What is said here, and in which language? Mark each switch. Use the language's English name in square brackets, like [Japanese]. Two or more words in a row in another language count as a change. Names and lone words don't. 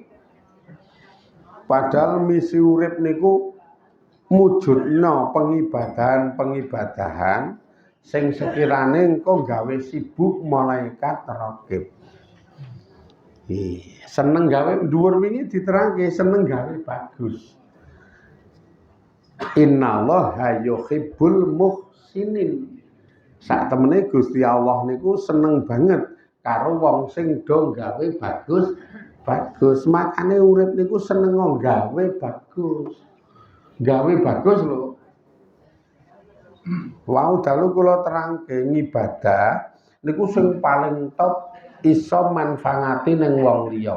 [Javanese] Padahal misi urip niku mujudna pengibadahan sing sekirane engko gawe sibuk malaikat raqib. Seneng gawe dhuwur wingi diterangke seneng gawe bagus. [Arabic] إن الله يحب المحسنين. [Javanese] Sak temene Gusti Allah niku seneng banget karo wong sing do gawe bagus. Makane urip niku seneng gawe bagus. Gawe bagus lho. Wau dalu kula terangke ngibadah niku sing paling top iso manfaati ning wong liya.